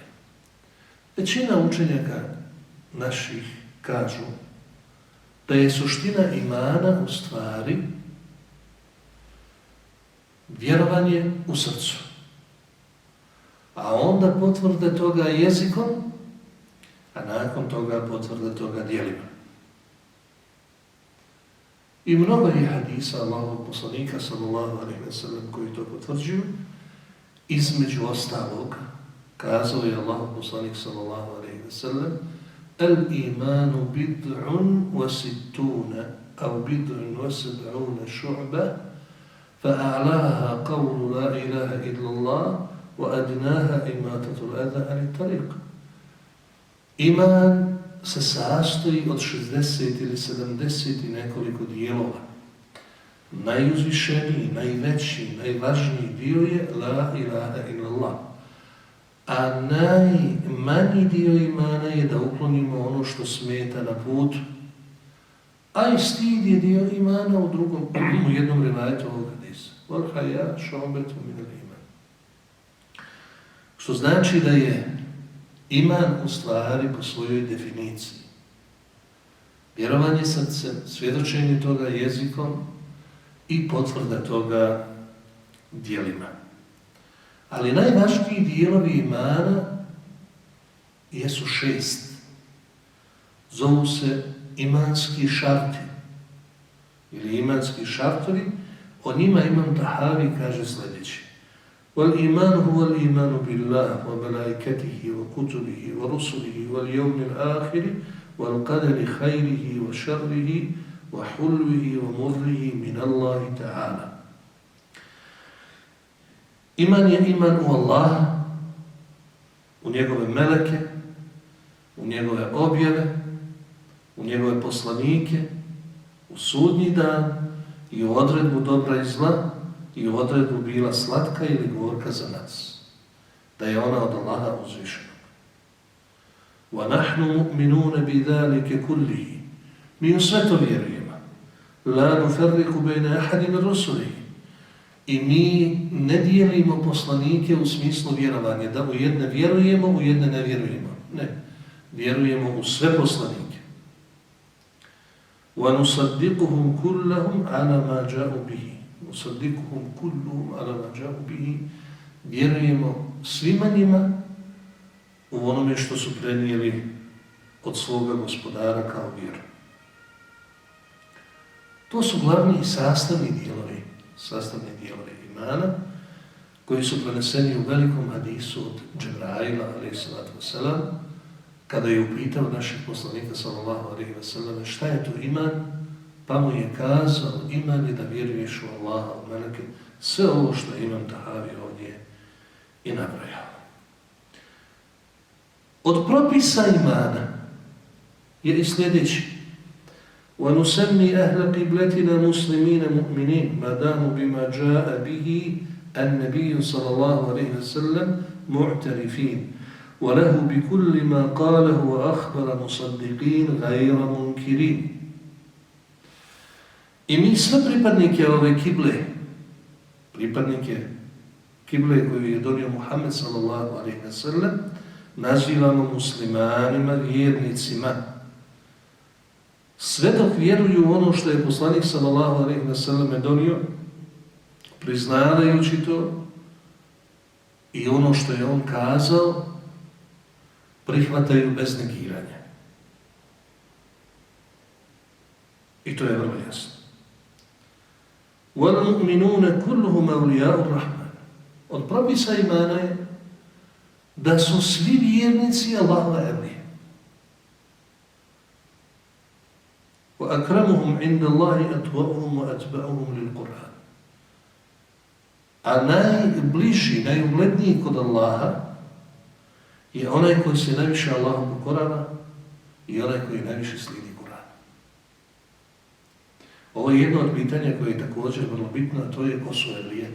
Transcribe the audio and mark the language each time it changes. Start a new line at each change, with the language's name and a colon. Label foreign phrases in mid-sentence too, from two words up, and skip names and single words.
Bosnian: Većina učenjaka naših kažu da je suština imana u stvari vjerovanje u srcu, a onda potvrde toga jezikom, a nakon toga potvrde toga djelima. I mnogo je hadisa Allahovog poslanika
Arabic: صلى الله عليه وسلم
Bosnian: koji to potvrđuju. Između ostalog kazao je Allahov poslanik
Arabic: صلى الله عليه وسلم: الإيمان بضع وستون أو بضع وسبعون شعبة فأعلاها قول لا إله إلا الله وأدناها إماتة الأذى عن الطريق.
Bosnian: Iman se sastoji od 60 ili 70 i nekoliko dijelova. najuzvišeniji, najveći, najvažniji dio je
Arabic: لا إله إلا الله.
Bosnian: A najmanji dio imana je da uklonimo ono što smeta na putu. A i stid je dio imana u jednom rivajetu ovog hadisa.
Arabic: والحياء شعبة من الإيمان.
Bosnian: Što znači da je iman u stvari po svojoj definiciji vjerovanje srcem, svjedočenje toga jezikom i potvrda toga djelima. Ali najvažniji dijelovi imana jesu 6. Zovu se imanski šarti ili imanski šartovi. O njima Imam Tahavi kaže sljedeći:
Arabic: والإيمان هو الإيمان بالله وملائكته وكتبه ورسله واليوم الآخر والقدر خيره وشره وحلوه ومره من الله تعالى.
Bosnian: Iman je iman u Allaha, u njegove meleke, u njegove objave, u njegove poslanike, u sudnji dan i u odredbu dobra i zla i u odredbu bila slatka ili gorka za nas, da je ona od Allaha uzvišena.
Arabic: وَنَحْنُ مُؤْمِنُونَ بِذَلِكَ كُلِّهِ.
Bosnian: Mi u sve to vjerujemo.
Arabic: لَا نُفَرِّقُ بَيْنَ أَحَدٍ مِنْ رُسُلِهِ.
Bosnian: I mi ne dijelimo poslanike u smislu vjerovanja, da u jedne vjerujemo, u jedne ne vjerujemo. Ne, vjerujemo u sve poslanike.
Arabic: وَنُصَدِّقُهُمْ كُلَّهُمْ عَلَى مَا جَاءُوا بِهِ. نُصَدِّقُهُمْ كُلُّهُمْ عَلَى مَا جَاءُوا بِهِ.
Bosnian: Vjerujemo svima njima u onome što su prenijeli od svoga gospodara kao vjeru. To su glavni sastavni dijelovi imana, koji su preneseni u velikom hadisu od Džibraila, a.s. kada je upitao naših poslanika, s.a.v. šta je to iman, pa mu je kazao: iman je da vjeruješ u Allaha, u meleke, sve ovo što je Imam Tahavi ovdje i nabrojao. Od propisa imana je i sljedeći:
Arabic: وَنُسَمِّي أَهْلَ قِبْلَتِنَا مُسْلِمِينَ مُؤْمِنِينَ مَا دَامُوا بِمَا جَاءَ بِهِ النَّبِيُّ صلى الله عليه وسلم مُعْتَرِفِينَ وَلَهُ بِكُلِّ مَا قَالَهُ وَأَخْبَرَ مُصَدِّقِينَ غَيْرَ مُنْكِرِينَ.
Bosnian: I mi sve pripadnike ove kible koju je donio Muhammed
Arabic: صلى الله عليه وسلم,
Bosnian: nazivamo muslimanima, vjernicima. Sve dok vjeruju u ono što je poslanik
Arabic: صلى الله عليه وسلم
Bosnian: donio, priznavajući to i ono što je on kazao, prihvataju bez negiranja. I to je vrlo jasno.
Arabic: وَالْمُؤْمِنُونَ كُلُّهُمْ أَوْلِيَاءُ الرَّحْمَنِ.
Bosnian: Od propisa imana je da su svi vjernici Allahove evlije.
Arabic: وَأَكْرَمُهُمْ عِنْدَ اللَّهِ أَتْوَأُهُمْ وَأَتْبَعُهُمْ لِلْقُرْآنِ.
Bosnian: A najbliži, najugledniji kod Allaha je onaj koji se najviše Allahu pokorava i onaj koji najviše slijedi Kur'an. Ovo je jedno od pitanja koje je također vrlo bitno, a to je ko su evlije.